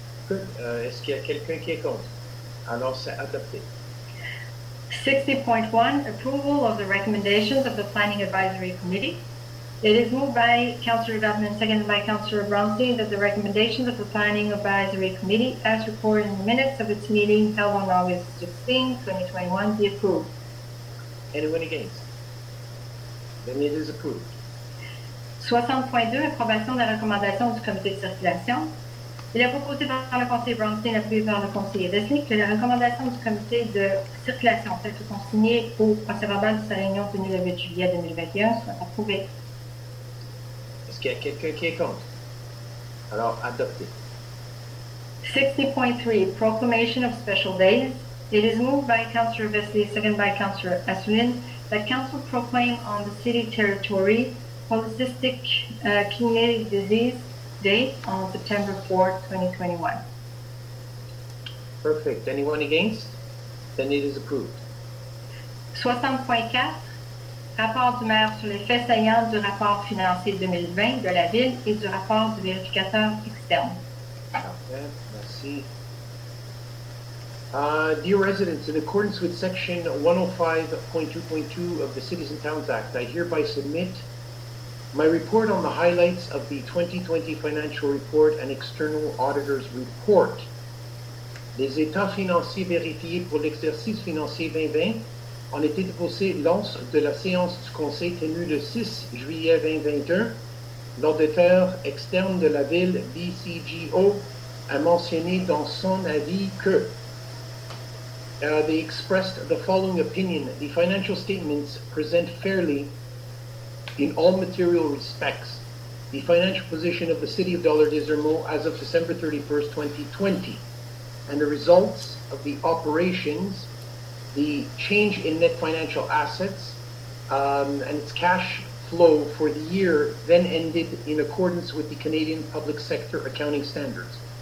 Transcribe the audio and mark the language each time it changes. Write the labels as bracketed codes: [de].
[fr] Est-ce qu'il y a quelqu'un qui est contre? Alors, c'est adopté. [en] 60.1, approval of the recommendations of the Planning Advisory Committee. It is moved by Councillor Vardman, seconded by Councillor Brownstein, that the recommendations of the Planning Advisory Committee, as recorded in the minutes of its meeting held on August 16, 2021, be approved. Anyone against? Then it is approved. [fr] 60.2, approbation de la recommandation du comité de circulation. Il est proposé par le conseiller Brownstein, appuyé par le conseiller Wesley, que la recommandation du comité de circulation, telle que consignée au procès-verbal de sa réunion tenue le 8 juillet 2021, soit approuvée. Est-ce qu'il y a quelqu'un qui est contre? Alors, adopté. [en] 60.3, proclamation of special days. It is moved by Councillor Wesley, seconded by Councillor Asselin, that Council proclaim on the city territory Polycystic Kidney Disease Day on September 4, 2021. Perfect. Anyone against? Then it is approved. [fr] 60.4, rapport du maire sur les faits saillants du rapport financier 2020 de la Ville et du rapport du vérificateur externe. Parfait. Merci. [en] Dear residents, in accordance with Section 105.2.2 of the Cities and Towns Act, I hereby submit my report on the highlights of the 2020 financial report and external auditor's report. [fr] Les états financiers vérifiés pour l'exercice financier 2020 ont été déposés lors de la séance du Conseil tenue le 6 juillet 2021. L'auditeur externe de la ville, BCGO, a mentionné dans son avis que [en] they expressed the following opinion: the financial statements present fairly in all material respects the financial position of the City of Dollard-des-Ormeaux as of December 31st, 2020, and the results of the operations, the change in net financial assets, and its cash flow for the year then ended in accordance with the Canadian Public Sector Accounting Standards.